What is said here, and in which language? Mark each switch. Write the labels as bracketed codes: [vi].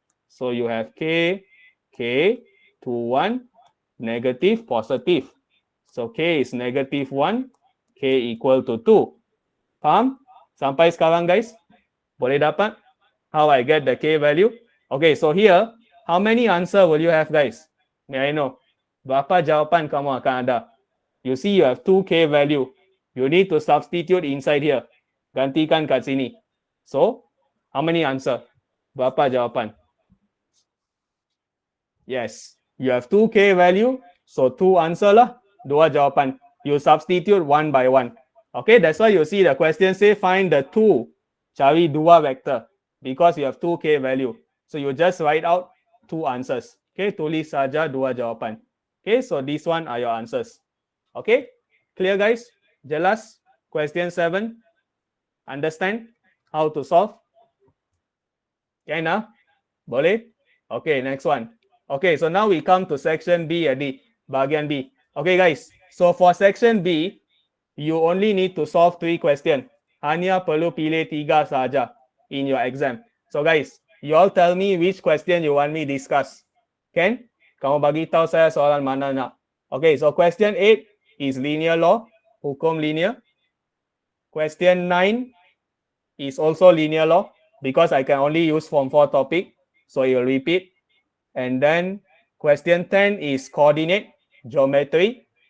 [en] So, you have K, K, 2, 1, negative, positive. So, K is negative 1, K equal to 2. [ms] Faham? Sampai sekarang guys? Boleh dapat? [en] How I get the K value? Okay, so here, how many answer will you have guys? May I know? [ms] Berapa jawapan kamu akan ada? [en] You see you have 2K value. You need to substitute inside here. [ms] Gantikan kat sini. [en] So, how many answer? [ms] Berapa jawapan? [en] Yes, you have 2K value. So, 2 answer lah. [ms] 2 jawapan. [en] You substitute one by one. Okay, that's why you see the question say find the 2. [ms] Cari 2 vector. [en] Because you have 2K value. So, you just write out 2 answers. Okay, [ms] tulis saja 2 jawapan. [en] Okay, so these one are your answers. Okay, clear guys? Jelas? Question 7. Understand how to solve? Can ah? Boleh? Okay, next one. Okay, so now we come to section B, bahagian B. Okay guys, so for section B, you only need to solve 3 question. [ms] Hanya perlu pilih 3 saja [en] in your exam. So guys, you all tell me which question you want me discuss. Can? [ms] Kamu bagi tahu saya soalan mana nak. [en] Okay, so question 8 is linear law, hukum linear. Question 9 is also linear law because I can only use form 4 topic, so it will repeat. And then question 10 is coordinate, geometry.